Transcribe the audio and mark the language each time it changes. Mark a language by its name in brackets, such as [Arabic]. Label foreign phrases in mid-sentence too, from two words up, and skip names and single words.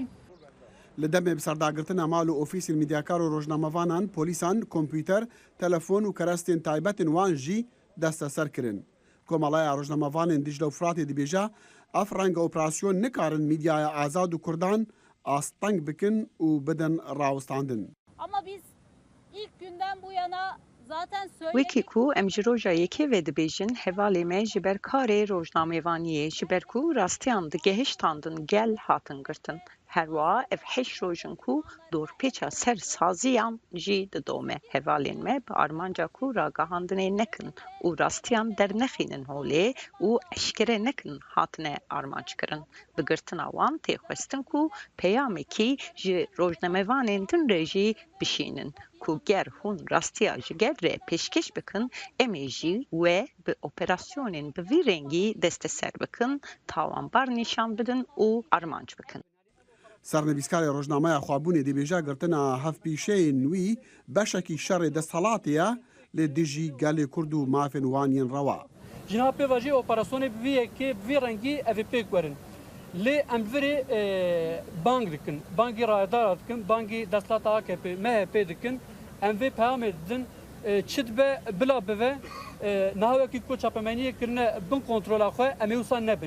[Kurdish] Li demê bi serdagirtina mal û ofîsên mîdyakar û rojnamevanan polîsan kompûter, telefon û kerestên taybetên wan jî desteser kirin. Komalaya rojnamevanên Dicle û Firatê dibêje ev renga operasyon nikarin mîdyaya azad û Kurdan asteng bikin û bidin rawistandin. [Turkish] Ama biz ilk günden bu yana [Kurdish] وکی کو ام ji rojayekê vê dibêjin hevalê me ji ber karê rojnamevaniyê ji ber ku rastiyan digehiştandin gel hatin girtin. Herwa ev heş rojin ku dorpêça ser saziyan jî didome. Hevalên me bi armanca ku ragahandinê nekin û rastiyan dernexînin holê û eşkere nekin hatine armançkirin. Bi girtina wan tê xwestin ku peyamekî ji rojnamevanên din re jî bişînin. Ku ger hûn rastiya ji gel re pêşkêş bikin, em ê jî wê bi operasyonên bi vî rengî desteser bikin, tawanbar nîşan bidin û armanc bikin. سەرنەویستکاری ڕۆژنامەیە خوابوونێ دەبێژە گرتنە هەفپیشەیە نووی بەشێکی شەڕێ دەسەڵاتیە لێ دژی گەلێ کورد و مافên وانین ڕەوا. Jina pêvajî operasyonê bi vî yekê bi vî rengî ev ê pêk werin. Lê em virê bang dikin, bangî radar dikin, bangî desthilata AKP, MHP dikin, em vê peyamê didin çi dibe bila bive niha wekî ku çapemeniyê kirine bin kontrola xwe em ê wisa nebin.